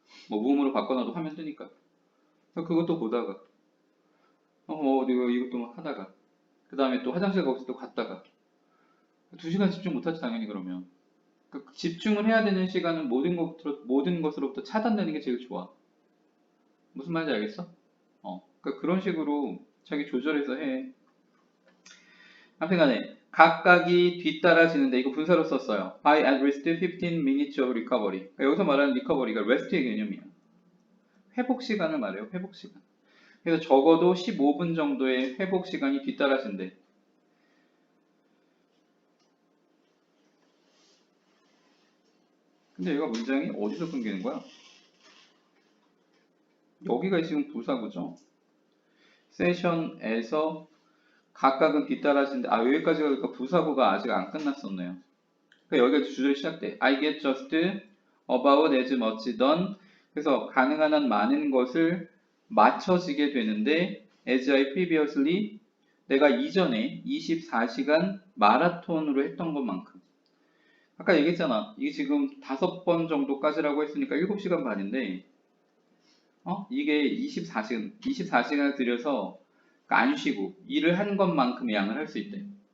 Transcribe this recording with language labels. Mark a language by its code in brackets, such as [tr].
[ko] 뭐 무음으로 바꿔놔도 화면 뜨니까. 그것도 보다가 이것도 막 하다가 그 다음에 또 화장실 가서 또 갔다가 2시간 집중 못하지 당연히 그러면 그러니까 집중을 해야 되는 시간은 모든 것으로부터 차단되는 게 제일 좋아. 무슨 말인지 알겠어? 그러니까 그런 식으로 자기 조절해서 해. 아무튼간에 각각이 뒤따라지는데 이거 분사로 썼어요. [en] By at least 15 minutes of recovery. [ko] 그러니까 여기서 말하는 recovery가 rest의 개념이야. 회복 시간을 말해요. 회복 시간. 그래서 적어도 15분 정도의 회복 시간이 뒤따라진대. 근데 얘가 문장이 어디서 끊기는 거야? 여기가 지금 부사구죠. 세션에서 각각은 뒤따라지는데 여기까지가 그러니까 부사구가 아직 안 끝났었네요. 그러니까 여기가 주절이 시작돼. [en] I get just about as much done. [ko] 그래서 가능한 한 많은 것을 맞춰지게 되는데 [en] as I previously [ko] 내가 이전에 24시간 마라톤으로 했던 것만큼. 아까 얘기했잖아. 이게 지금 5번 정도까지라고 했으니까 7시간 반인데 이게 24시간을 들여서 안 쉬고 일을 한 것만큼 양을 할 수 있대.